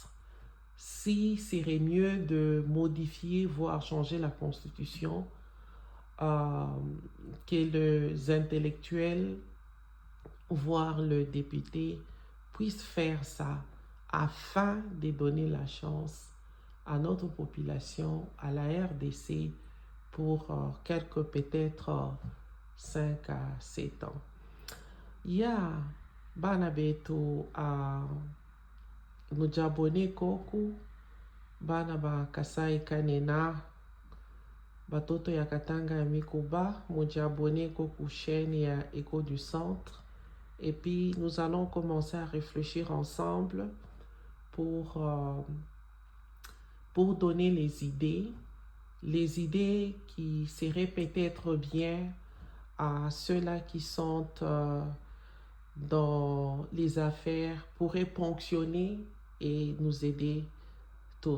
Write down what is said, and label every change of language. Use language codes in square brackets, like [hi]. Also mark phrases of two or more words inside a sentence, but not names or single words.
[fr] Il serait mieux de modifier, voire changer la Constitution, que les intellectuels, voire le député, puissent faire ça afin de donner la chance à notre population, à la RDC, pour quelques peut-être 5 à 7 ans. [lua] Ya bana betu mujabone koku, bana ba Kasai Kanena, batoto ya Katanga ya Mikuba, mujabone koku chaîne ya Écho du Centre. [fr] Et puis nous allons commencer à réfléchir ensemble pour donner les idées qui seraient peut-être bien à ceux-là qui sont dans les affaires, pourraient ponctionner et nous aider tous.